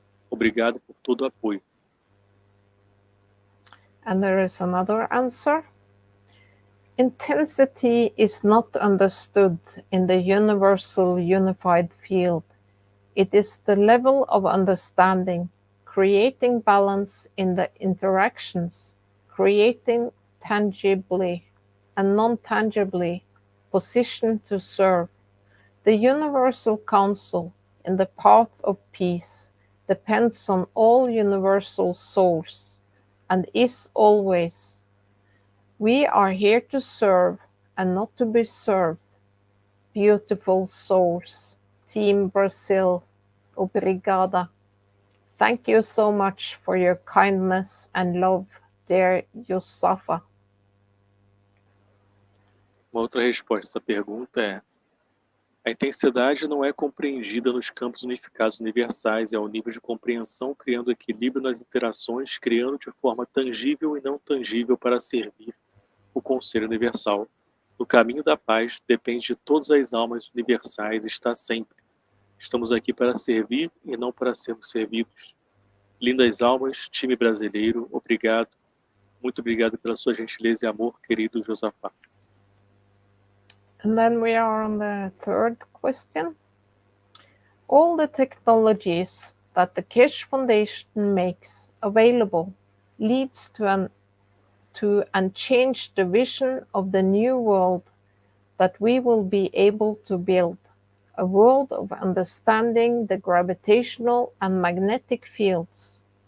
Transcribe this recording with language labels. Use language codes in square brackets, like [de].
[pt] Obrigado por todo o apoio. [en] And there is another answer. Intensity is not understood in the universal unified field. It is the level of understanding, creating balance in the interactions, creating tangibly and non-tangibly position to serve. The universal counsel in the path of peace depends on all universal souls and is always. We are here to serve and not to be served. Beautiful souls. Team Brasil. [pt] Obrigada. [en] Thank you so much for your kindness and love, dear Yosafa. [pt] Uma outra resposta a essa pergunta é: a intensidade não é compreendida nos campos unificados universais, é ao nível de compreensão, criando equilíbrio nas interações, criando de forma tangível e não tangível para servir o Conselho Universal. No caminho da paz, depende de todas as almas universais, está sempre. Estamos aqui para servir e não para sermos servidos. Lindas almas, time brasileiro, obrigado. Muito obrigado pela sua gentileza e amor, querido Josafá. [en] And then we are on the third question. All the technologies that the Keshe Foundation makes available leads to and change the vision of the new world that we will be able to build, a world of understanding the gravitational and magnetic fields.